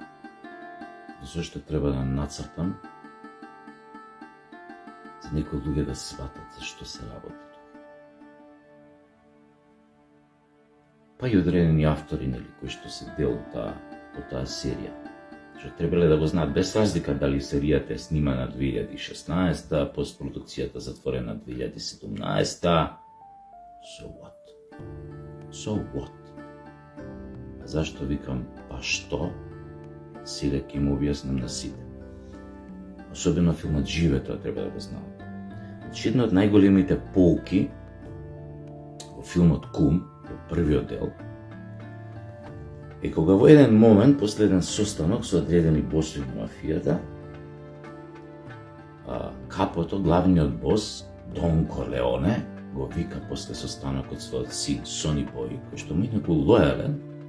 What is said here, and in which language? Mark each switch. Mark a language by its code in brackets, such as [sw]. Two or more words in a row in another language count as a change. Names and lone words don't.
[mk] Зошто треба да нацртам за некои луѓе да сватат за што се работи тоа? Па и одредени автори, нели, кои што се дел од таа серија, што требале да го знаат без разлика дали серијата е снимана 2016, постпродукцијата затворена 2017. [en] So what? So what? [mk] Зашто викам, па што? Сега ќе му објаснам на сите. Особено филмот Живе, тоа треба да го знаат. Значи, една од најголемите поуки во филмот Кум, во првиот дел, е кога во еден момент, после еден состанок со одредени боси на мафијата, Капото, главниот бос, Дон Корлеоне, го вика после состанокот својот син Сони Бој, кој што му инаку лојален,